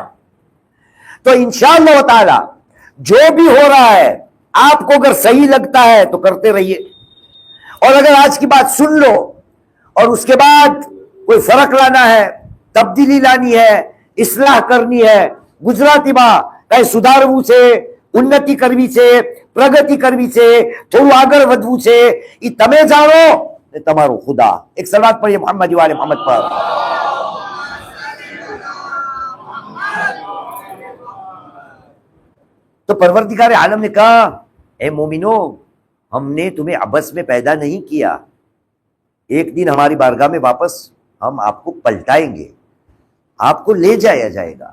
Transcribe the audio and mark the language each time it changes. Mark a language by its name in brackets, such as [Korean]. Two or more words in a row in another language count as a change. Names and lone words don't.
[Urdu] تو [Arabic] انشاءاللہ تعالی [Urdu] جو بھی ہو رہا ہے آپ کو اگر صحیح لگتا ہے تو کرتے رہیے، اور اگر آج کی بات سن لو اور اس کے بعد کوئی فرق لانا ہے، تبدیلی لانی ہے، اصلاح کرنی ہے، [Gujarati] ગુજરાતી માં કઈ સુધારવું છે, ઉન્નતિ કરવી છે, પ્રગતિ કરવી છે, થોડું આગળ વધવું છે, એ તમે જાણો ને તમારો ખુદા। એક સલાત પઢીએ [Arabic] محمد وآل محمد [Gujarati] પર। [Urdu] تو پروردگار عالم نے کہا، اے مومنو، ہم نے تمہیں عبث میں پیدا نہیں کیا، ایک دن ہماری بارگاہ میں واپس ہم آپ کو پلٹائیں گے، آپ کو لے جایا جائے گا۔